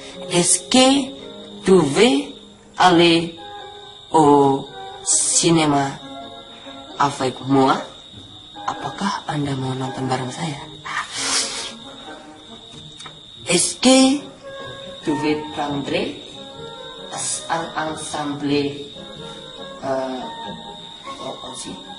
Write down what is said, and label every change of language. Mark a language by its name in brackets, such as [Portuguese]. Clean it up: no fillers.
[French] Est-ce que tu veux aller au cinéma avec moi? [Indonesian] Apakah Anda mau nonton bareng saya? [French] Est-ce que tu veux prendre un ensemble aussi?